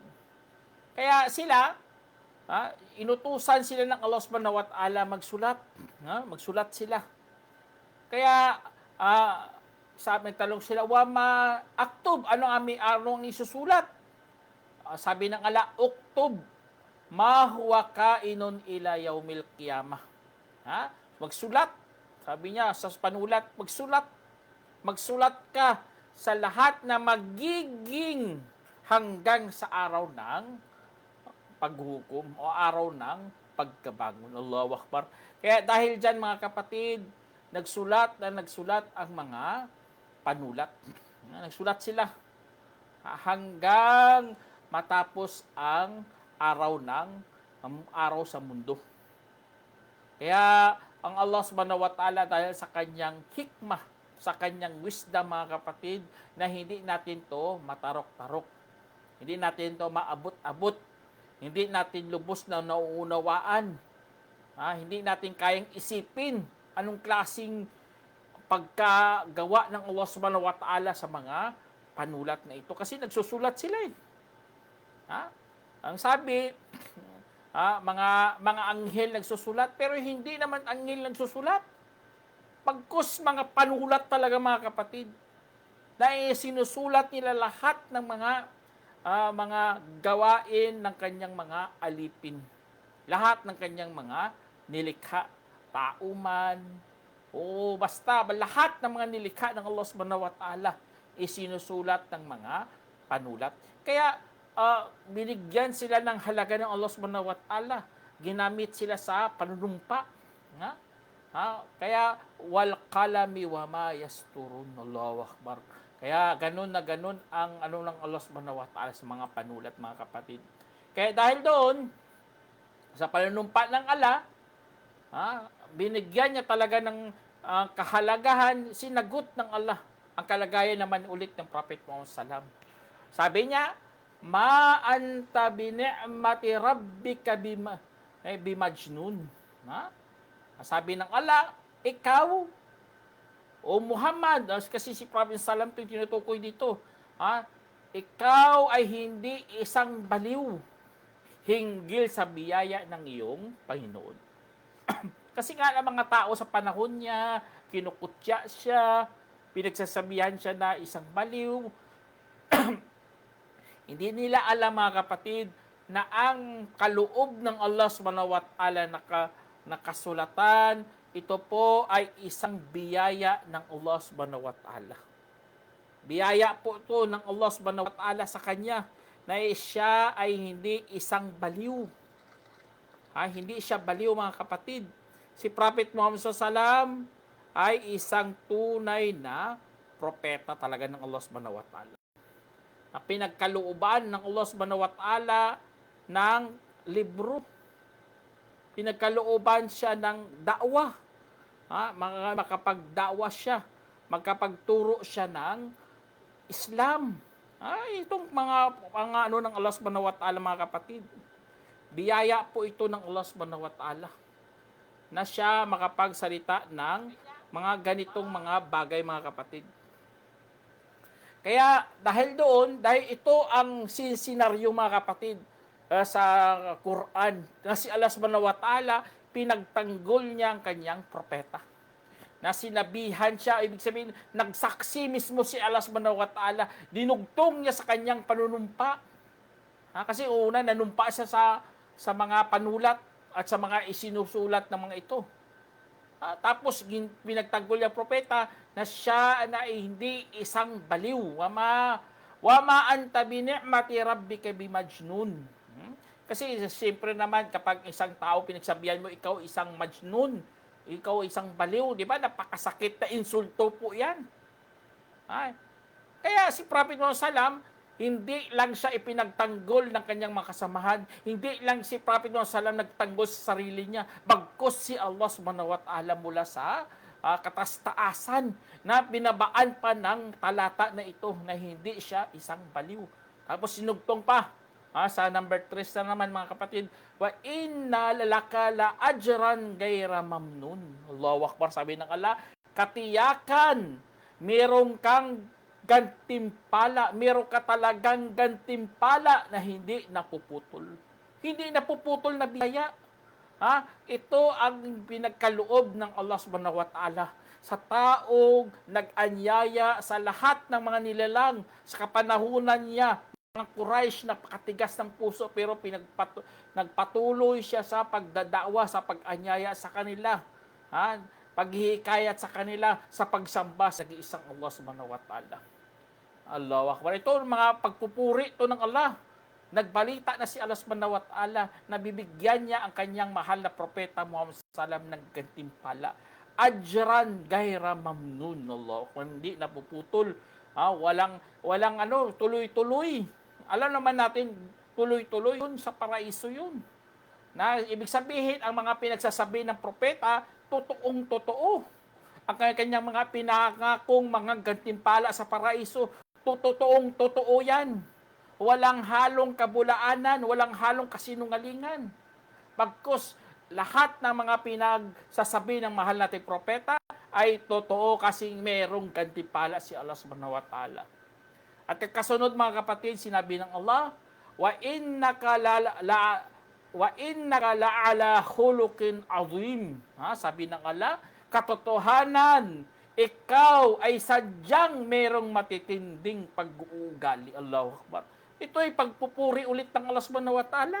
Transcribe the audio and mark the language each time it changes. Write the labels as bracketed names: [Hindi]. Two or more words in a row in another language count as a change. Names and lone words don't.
[Filipino] Kaya sila, inutusan sila ng [Arabic] الله سبحانه وتعالى [Filipino] magsulat. Magsulat sila. Kaya, sabi ng talong sila, [Arabic] وما أكتب, [Filipino] anong isusulat? Sabi ng Allah, [Arabic] اكتب ما هو كائن إلى يوم القيامة. [Filipino] Magsulat. Sabi niya sa panulat, magsulat. Magsulat ka sa lahat na magiging hanggang sa araw ng paghukom o araw ng pagkabangon. [Arabic] الله أكبر. [Filipino] Kaya dahil dyan, mga kapatid, nagsulat ang mga panulat. Nagsulat sila hanggang matapos ang araw sa mundo. Kaya ang [Arabic] الله سبحانه وتعالى [Filipino] dahil sa kanyang hikmah, sa kanyang wisdom mga kapatid, na hindi natin to matarok-tarok. Hindi natin to maabot-abot. Hindi natin lubos na nauunawaan. Hindi natin kayang isipin anong klaseng pagkagawa ng [Arabic] الله سبحانه وتعالى [Filipino] sa mga panulat na ito. Kasi nagsusulat sila eh. Ang sabi, mga anghel nagsusulat, pero hindi naman anghel nagsusulat. Pagkus mga panulat talaga mga kapatid, na sinusulat nila lahat ng mga gawain ng kanyang mga alipin. Lahat ng kanyang mga nilikha, tauman, o basta lahat ng mga nilikha ng [Arabic] الله سبحانه وتعالى [Filipino] isinusulat ng mga panulat. Kaya binigyan sila ng halaga ng [Arabic] الله سبحانه وتعالى. [Filipino] Ginamit sila sa panunumpa. Kaya [Arabic] والقلم وما يسطرون. الله أكبر. [Filipino] Kaya ganun na ganun ang ng [Arabic] الله سبحانه وتعالى [Filipino] sa mga panulat mga kapatid. Kaya dahil doon sa panunumpa ng Allah, binigyan niya talaga ng kahalagahan, sinagot ng Allah ang kalagayan naman ulit ng Prophet Muhammad sallam. Sabi niya, [Arabic] ما أنت بنعمة ربك بمجنون. [Filipino] Sabi ng Allah, ikaw o Muhammad, kasi si Prophet sallam ito tinutukoy dito, ikaw ay hindi isang baliw hinggil sa biyaya ng iyong Panginoon. Kasi nga ang mga tao sa panahon niya, kinukutya siya, pinagsasabihan siya na isang baliw. Hindi nila alam mga kapatid na ang kaloob ng [Arabic] الله سبحانه وتعالى [Filipino] nakasulatan, ito po ay isang biyaya ng [Arabic] الله سبحانه وتعالى. [Filipino] Biyaya po ito ng [Arabic] الله سبحانه وتعالى [Filipino] sa kanya na siya ay hindi isang baliw. Hindi siya baliw mga kapatid. Si Prophet Muhammad SAW ay isang tunay na propeta talaga ng [Arabic] الله سبحانه وتعالى. [Filipino] Na pinagkalooban ng [Arabic] الله سبحانه وتعالى [Filipino] ng libro. Pinagkalooban siya ng da'wa. Makapagda'wa siya. Magkapagturo siya ng Islam. Itong mga ng [Arabic] الله سبحانه وتعالى [Filipino] mga kapatid. Biyaya po ito ng [Arabic] الله سبحانه وتعالى [Filipino] na siya makapagsalita ng mga ganitong mga bagay mga kapatid. Kaya dahil ito ang sinaryo mga kapatid sa Quran na si [Arabic] الله سبحانه وتعالى [Filipino] pinagtanggol niya ang kanyang propeta. Na sinabihan siya, ibig sabihin, nagsaksi mismo si [Arabic] الله سبحانه وتعالى, [Filipino] dinugtong niya sa kanyang panunumpa. Kasi una, nanumpa siya sa mga panulat at sa mga isinusulat ng mga ito. Tapos pinagtanggol niya propeta na siya na hindi isang baliw. [Arabic] وما أنت بنعمة ربك بمجنون. [Filipino] Kasi siyempre naman kapag isang tao pinagsabihan mo ikaw isang majnun, ikaw isang baliw, di ba? Napakasakit na insulto po 'yan. Kaya si Prophet Muhammad sallam, hindi lang siya ipinagtanggol ng kanyang mga kasamahan. Hindi lang si Prophet Muhammad sallam nagtanggol sa sarili niya. Bagkus si [Arabic] الله سبحانه وتعالى [Filipino] mula sa katastaasan na binabaan pa ng talata na ito na hindi siya isang baliw. Tapos sinugtong pa. Sa number 3 na naman mga kapatid. [Arabic] وإن لك لأجرا غير ممنون. الله أكبر, [Filipino] sabi ng Allah. Katiyakan, merong kang gantimpala, meron ka talagang gantimpala na hindi napuputol. Hindi napuputol na biyaya. Ito ang pinagkaloob ng [Arabic] الله سبحانه وتعالى [Filipino] sa taong nag-anyaya sa lahat ng mga nilalang sa kapanahunan niya. Mga Quraysh na pakatigas ng puso pero nagpatuloy siya sa pagdadawa, sa pag-anyaya sa kanila. Paghihikayat sa kanila sa pagsamba sa isang [Arabic] الله سبحانه وتعالى. الله أكبر. [Filipino] Ito mga pagpupuri ito ng Allah. Nagbalita na si [Arabic] الله سبحانه وتعالى [Filipino] na bibigyan niya ang kanyang mahal na propeta Muhammad sallam ng gantimpala. [Arabic] أجرا غير ممنون. الله, [Filipino] hindi napuputol. Walang tuloy-tuloy. Alam naman natin, tuloy-tuloy yun sa paraiso yun. Na ibig sabihin, ang mga pinagsasabi ng propeta, totoong totoo. Ang kanyang mga pinangakong mga gantimpala sa paraiso, totoong totoo yan. Walang halong kabulaanan, walang halong kasinungalingan. Pagkus lahat ng mga pinagsasabi ng mahal nating propeta ay totoo kasi merong gantimpala si [Arabic] الله سبحانه وتعالى. [Filipino] At kasunod mga kapatid, sinabi ng Allah, [Arabic] وإنك لعلى خلق عظيم. [Filipino] Sabi ng Allah, katotohanan, ikaw ay sadyang merong matitinding pag-uugali. [Arabic] الله أكبر. [Filipino] Ito ay pagpupuri ulit ng [Arabic] الله سبحانه وتعالى.